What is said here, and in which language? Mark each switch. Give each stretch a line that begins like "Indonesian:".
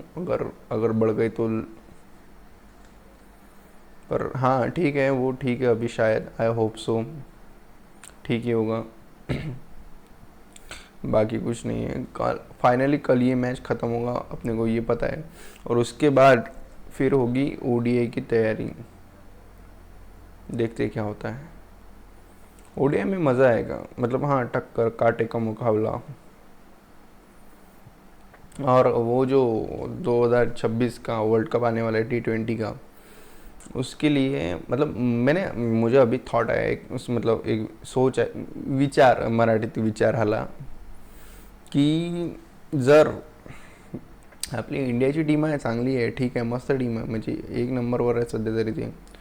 Hindi: अगर अगर बढ़ गई तो। पर हाँ ठीक है, वो ठीक है अभी, शायद आई होप सो ठीक ही होगा। बाकी कुछ नहीं है। कल फाइनली कल ये मैच ख़त्म होगा, अपने को ये पता है। और उसके बाद फिर होगी ODI की तैयारी। देखते क्या होता है। ODI में मज़ा आएगा, मतलब हाँ, टक्कर कांटे का मुकाबला। और वो जो 2026 का वर्ल्ड कप आने वाला है T20 का, उसके लिए मतलब मुझे अभी थॉट आया एक, उस मतलब एक सोच
Marathi: आहे, विचार, मराठीत विचार आला की जर आपली इंडियाची टीम आहे, चांगली आहे, ठीक आहे, मस्त टीम आहे, म्हणजे 1 नंबरवर आहे सध्या तरी ते.